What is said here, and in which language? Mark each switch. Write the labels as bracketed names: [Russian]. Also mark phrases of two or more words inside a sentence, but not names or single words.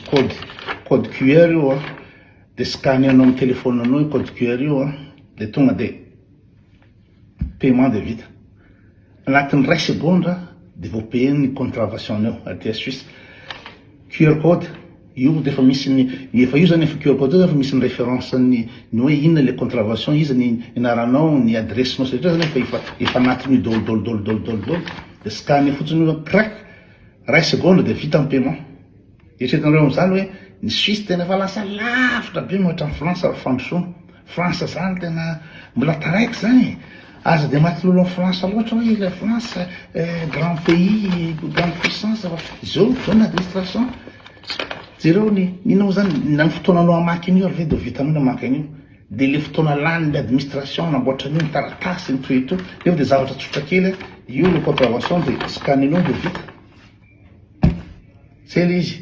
[French] code QR [Malagasy] io de scanner-nao amin'ny téléphone anao [French] code QR [Malagasy] io de tonga de paiement de vita anatin'ny 2 secondes de vao payen'ny contravention io aty Suisse QR code io de efa misy efa io zany efa QR code efa misy ny référence ny hoe inona le contravention izy ny anaranao ny adressenao satria zany efa anatin'io dolo de scanner fotsiny io crac ray seconde dia vita ny paiement. Eritreretinareo am'zany hoe ny Suisse tena efa lasa lavitra be mohatra ny Frantsa fandrosoana. Frantsa zany tena mbola taraiky zany. Aza dia maty lolo amin'ny Frantsa loatra hoe [French] la France grand pays, grande puissance. [Malagasy] Zao ny administration. Jereo inona moa zany na ny fotoana anao amaky an'io ary ve dia vitanao ny amaky an'io. Dia le fotoana lany ny administration namboatra an'io ny taratasy ny toeto. Nefa dia zavatra tsotra kely io le contravention dia scanenao dia vita. Zay le izy.